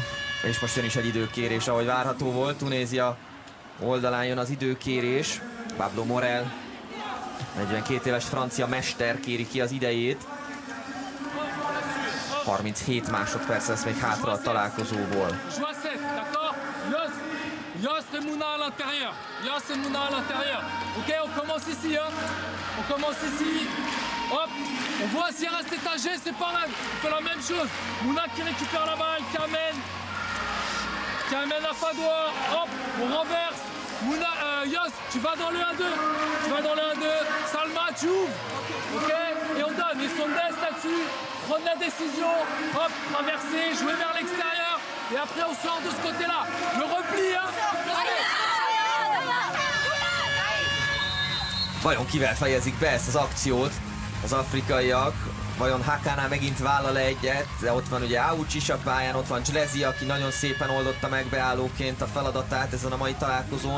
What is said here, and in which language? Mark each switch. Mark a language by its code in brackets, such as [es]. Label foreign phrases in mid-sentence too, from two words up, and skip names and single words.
[hu] És most jön is egy időkérés, ahogy várható volt. Tunézia oldalán jön az időkérés. Pablo Morel, 42 éves francia mester kéri ki az idejét. 37 másodperc lesz még hátra a találkozóból. [fr] Yos et Mouna à l'intérieur. Yos et Mouna à l'intérieur. Ok, on commence ici, hein. On commence ici. Hop. On voit s'il reste étagé, c'est pareil. On fait la même chose. Mouna qui récupère la balle, qui amène à Fadoua. Hop, on renverse. Mouna, Yos, tu vas dans le 1-2. Tu vas dans le 1-2. Salma, tu ouvres. Ok. Et on donne. Ils sont d'est là-dessus. Prendre la décision. Hop, traverser, jouer vers l'extérieur. Et après on sort de ce côté-là. Le repli, hein. Allez. [hu] Vajon kivel fejezik be ezt az akciót az afrikaiak? Vajon Hakána megint vállal egyet? De ott van ugye Aucs is a pályán, ott van Jalezi, aki nagyon szépen oldotta meg beállóként a feladatát ezen a mai találkozón.